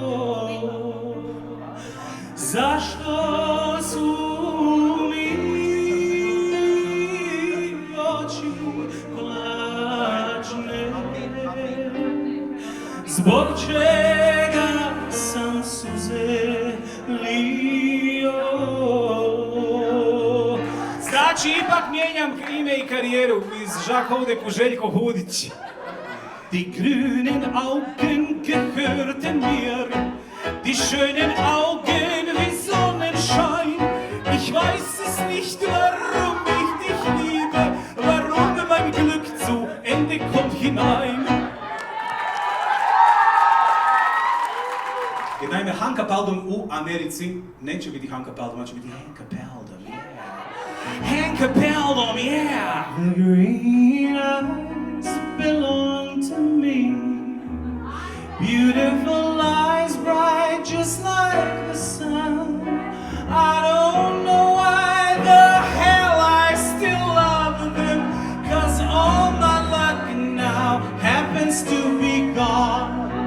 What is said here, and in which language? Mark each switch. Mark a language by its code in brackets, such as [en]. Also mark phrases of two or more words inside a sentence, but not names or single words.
[hr] Zašto su mi oči plačne? Zbog čega sam suze lio? Znači, ipak mijenjam ime i karijeru iz Žakovdek u Željko Hudić. [de] Die grünen Augen gehörten mir, die schönen Augen wie Sonnenschein. Ich weiß es nicht, warum ich dich liebe, warum mein Glück zu Ende kommt hinein. [hr] Jer naime, Hanka Paldor u Americi neće biti Hanka Paldor, će biti Hanka Paldor, [en] yeah. Hanka Paldor, yeah! The green eyes belong to me. Beautiful eyes, bright just like the sun. I don't know why the hell I still love them, 'cause all my luck now happens to be gone.